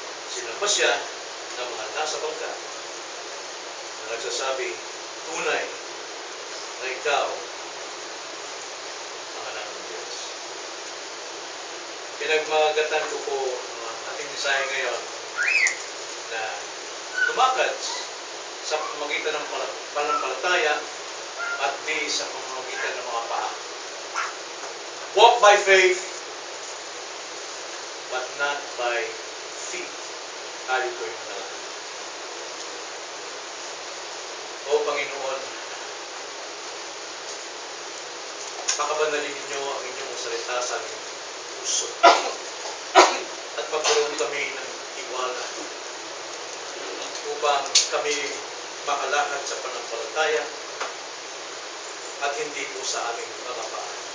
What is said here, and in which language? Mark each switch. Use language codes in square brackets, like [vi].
[tl] Sinamba siya ng mga nasa bangka na nagsasabi, "Tunay na ikaw ang anak ng Diyos." Pinagmagatan ko po ang ating mensahe ngayon na lumakad sa pamamagitan ng pananampalataya at di sa pamamagitan ng mga paa. [en] Walk by faith, but not by feet. [tl] Tayo po yung manalangin. O Panginoon, pakabanalin ninyo ang inyong salita sa aming puso at magkaroon kami ng tiwala upang kami makalakad sa pananampalataya at hindi po sa aming mga paa.